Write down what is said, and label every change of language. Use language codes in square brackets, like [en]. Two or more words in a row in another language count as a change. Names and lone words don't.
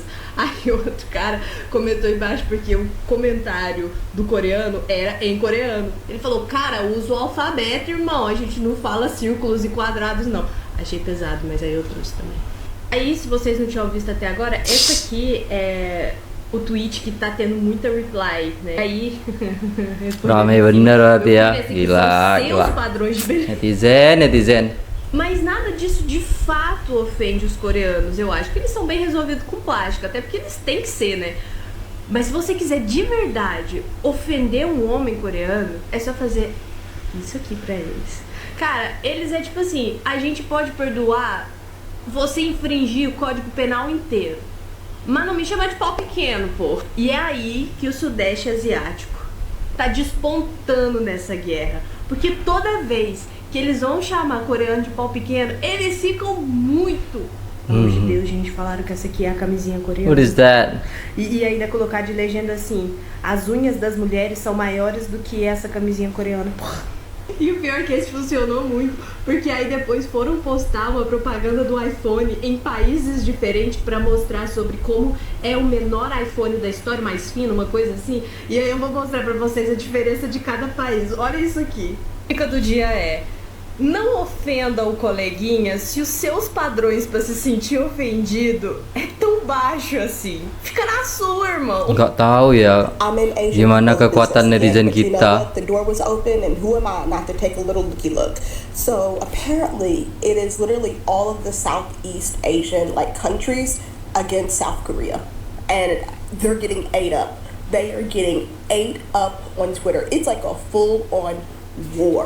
[pt] Aí outro cara comentou embaixo porque o comentário do coreano era em coreano. Ele falou: cara, usa o alfabeto, irmão, a gente não fala círculos e quadrados não. Achei pesado, mas aí eu trouxe também. Aí, se vocês não tinham visto até agora, esse aqui é o tweet que tá tendo muita reply, né? Aí... [id] Ramai bener berarti ya. Gila. Gila. [pt] Padrões de beleza. [id] Netizen. [pt] Mas nada disso de fato ofende os coreanos, eu acho. Que eles são bem resolvidos com plástico, até porque eles têm que ser, né? Mas se você quiser de verdade ofender um homem coreano, é só fazer isso aqui pra eles. Cara, eles é tipo assim, a gente pode perdoar você infringir o Código Penal inteiro, mas não me chama de pau pequeno, pô. E é aí que o Sudeste Asiático tá despontando nessa guerra, porque toda vez que eles vão chamar coreano de pau pequeno, eles ficam muito... Pelo amor de Deus, gente, falaram que essa aqui é a camisinha coreana. [en] What is that? [pt] E ainda colocar de legenda assim: as unhas das mulheres são maiores do que essa camisinha coreana. Porra. E o pior é que esse funcionou muito, porque aí depois foram postar uma propaganda do iPhone em países diferentes pra mostrar sobre como é o menor iPhone da história, mais fino, uma coisa assim. E aí eu vou mostrar pra vocês a diferença de cada país. Olha isso aqui. A dica do dia é: não ofenda o coleguinha se os seus padrões pra se sentir ofendido é tão baixo assim. Fica na sua, irmão. [id] Nggak tahu ya gimana kekuatan netizen kita. [en] The door was open and who am I not to take a little looky look? So apparently it is literally all of the Southeast Asian countries against South Korea. And they're getting ate up. They are getting ate up on Twitter. It's like a full-on war.